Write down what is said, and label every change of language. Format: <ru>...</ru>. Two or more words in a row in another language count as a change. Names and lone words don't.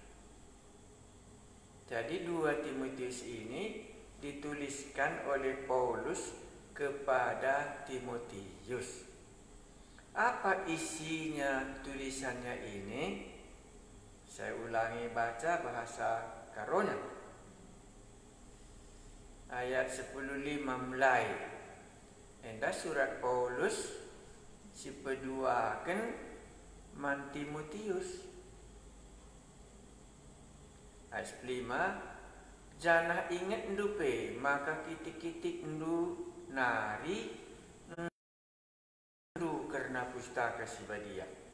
<id>Jadi 2 Timotius ini dituliskan oleh Paulus kepada Timotius. Apa isinya tulisannya ini? Saya ulangi baca bahasa Karonya. Ayat 10:5 mulai.</id> <btx>Enda surat Paulus si peduaken man Timotius. Ayat 5, janah ingat ndupe maka kitik-kitik ndu nari ndu karena pustaka si badia.</btx>